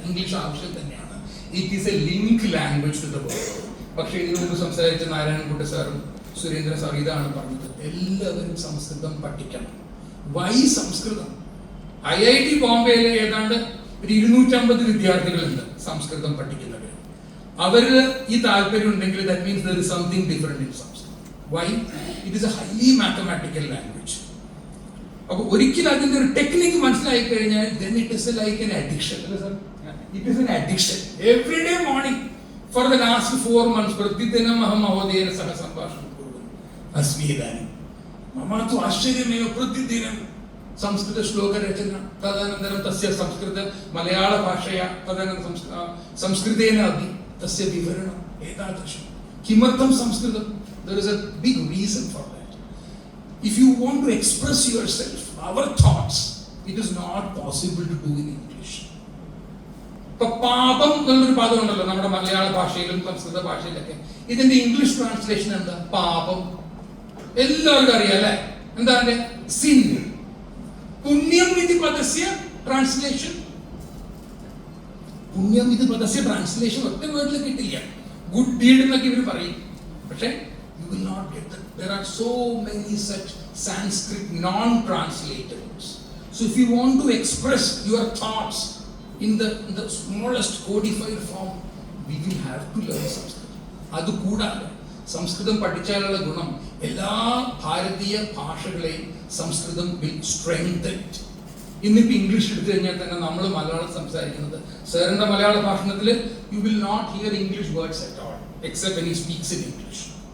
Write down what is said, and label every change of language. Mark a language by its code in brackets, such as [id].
[ml] English ആവശ്യം തന്നെയാണ്. [en] It is a link language to the world. [ml] പക്ഷേ ഇതിനു മുമ്പ് സംസാരിച്ച നാരായണൻകുട്ടി സാറും സുരേന്ദ്ര സാർ ഇതാണ് പറഞ്ഞത്, എല്ലാവരും സംസ്കൃതം പഠിക്കണം. [en] why [ml] സംസ്കൃതം? IIT ബോംബെയിലെ ഏതാണ്ട് 250 വിദ്യാർത്ഥികളുണ്ട് സംസ്കൃതം പഠിക്കുന്നവർ. അവരിൽ ഈ താല്പര്യം ഉണ്ടെങ്കിൽ [en] that means there is something different in Sanskrit. Why? It is a highly mathematical language. [ml] അപ്പോൾ ഒരിക്കലും അതിന്റെ ഒരു ടെക്നിക്ക് മനസ്സിലായി കഴിഞ്ഞാൽ [en] then it is like an addiction. It is an addiction. Every day morning for the last 4 months [sa] प्रतिदिनं अहं महोदयेन सह सम्भाषणं कुर्वन् अस्मि इदानीं। मम तु आश्चर्यमेव, प्रतिदिनं संस्कृतश्लोकरचना, तदनन्तरं तस्य संस्कृत मलयाळभाषया, तदनन्तरं संस्कृतेन अपि तस्य विवरणम् एतादृशं। किमर्थं संस्कृतं? [en] There is a big reason for that. If you want to express yourself, our thoughts, it is not possible to do in English. [ml] ഇപ്പൊ പാപം എന്നൊരു പദം ഉണ്ടല്ലോ നമ്മുടെ മലയാള ഭാഷയിലും സംസ്കൃത ഭാഷയിലൊക്കെ. ഇതിന്റെ ഇംഗ്ലീഷ് ട്രാൻസ്ലേഷൻ എന്താ? പാപം. എല്ലാവർക്കും അറിയാം അല്ലെ? എന്താ അതിന്റെ? സിൻ. [sa] പുണ്യം ഇതി പദസ്യ ട്രാൻസ്ലേഷൻ, [ml] പുണ്യം ഇത് പദസ്യ ട്രാൻസ്ലേഷൻ ഒറ്റ വേർഡിൽ കിട്ടില്ല. [en] good deed [ml] എന്നൊക്കെ ഇവർ പറയും, പക്ഷെ [en] you will not get that. There are so many such Sanskrit non-translatable words. So if you want to express your thoughts in the smallest codified form, we will have to learn Sanskrit. [ml] അത് കൂടാതെ സംസ്കൃതം പഠിച്ചാലുള്ള ഗുണം എല്ലാ ഭാരതീയ ഭാഷകളെയും സംസ്കൃതം [en] Will strengthen. [ml] ഇന്നിപ്പോൾ English എടുത്തു കഴിഞ്ഞാൽ തന്നെ നമ്മൾ മലയാളം സംസാരിക്കുന്നത് സാറിന്റെ മലയാള ഭാഷണത്തിൽ [en] You will not hear English words at all except when he speaks in English.